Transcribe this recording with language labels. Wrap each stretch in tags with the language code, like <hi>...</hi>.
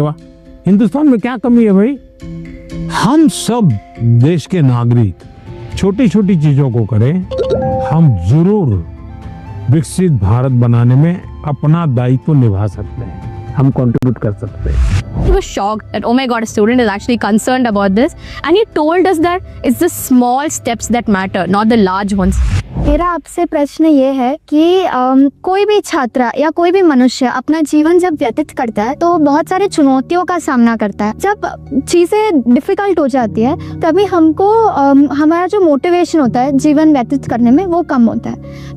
<hi>वाह, हिंदुस्तान में क्या कमी है भाई? हम सब देश के नागरिक छोटी छोटी चीजों को करें, हम जरूर विकसित भारत बनाने में अपना दायित्व निभा सकते हैं, हम कंट्रीब्यूट कर सकते हैं।</hi> <en>He was shocked that, oh my God, a student is actually concerned about this, and he told us that it's the small steps that matter, not the large ones.</en> <hi>मेरा आपसे प्रश्न ये है कि कोई भी छात्र या कोई भी मनुष्य अपना जीवन जब व्यतीत करता है तो बहुत सारे चुनौतियों का सामना करता है। जब चीज़ें डिफिकल्ट हो जाती है तभी हमको हमारा जो मोटिवेशन होता है जीवन व्यतीत करने में वो कम होता है।</hi>